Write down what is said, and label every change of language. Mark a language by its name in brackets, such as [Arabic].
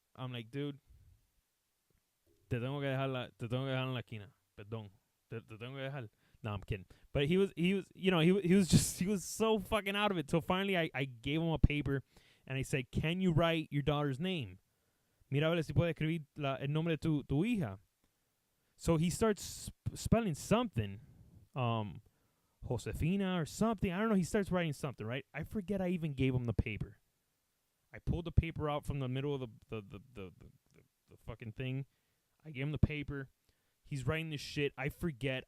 [English] I'm like, dude, [Spanish] te tengo que dejar en la esquina. Perdón. Te tengo que dejar. No, [English] I'm kidding. But he was so fucking out of it. So finally I gave him a paper and I said, can you write your daughter's name? [Spanish] Mira a ver si puede escribir el nombre de tu hija. [English] So he starts spelling something. Josefina or something. I don't know. He starts writing something, right? I forget I even gave him the paper. I pulled the paper out from the middle of the fucking thing. I gave him the paper. He's writing this shit. I forget.